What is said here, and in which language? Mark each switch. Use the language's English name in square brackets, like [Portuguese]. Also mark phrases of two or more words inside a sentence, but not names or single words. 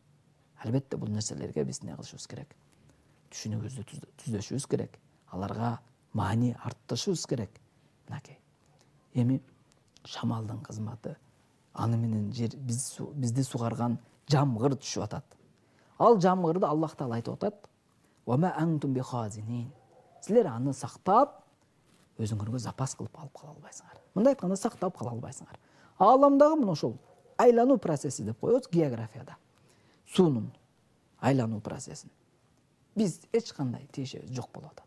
[Kyrgyz] Албетте бул нерселерге биз не кылышыбыз керек? Түшүнүгүбүздү түздөшүбүз керек. Аларга маани арттырышыбыз керек. Мынакей. Эми шамалдын кызматы, аны менен бизди сугарган жамгыр түшүп атат. Ал жамгырды Аллах Таала айтып атат: [Arabic] "وما أنتم بخازنين". [Kyrgyz] Силер аны сактап, өзүңөргө запас кылып алып кала албайсыңар. Мындай айтканда, сактап кала албайсыңар. Ааламдагы мына ошол айлануу процесси деп коебуз географияда. Суунун айлануу процессин биз эч кандай тиешебиз жок болуп атат.